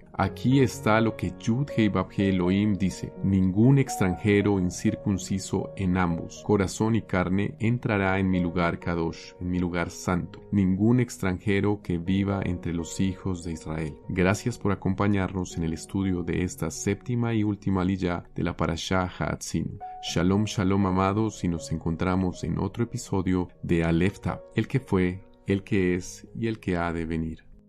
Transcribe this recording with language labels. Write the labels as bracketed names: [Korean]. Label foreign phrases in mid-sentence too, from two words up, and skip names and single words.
[Spanish] Aquí está lo que Yud-Hei Vav-Hei Elohim dice: ningún extranjero incircunciso en ambos, corazón y carne, entrará en mi lugar Kadosh, en mi lugar santo. Ningún extranjero que viva entre los hijos de Israel. Gracias por acompañarnos en el estudio de esta séptima y última aliyá de la Parashá Haatzin. Shalom, shalom amados, y nos encontramos en otro episodio de Aleph Tab, el que fue, el que es y el que ha de venir.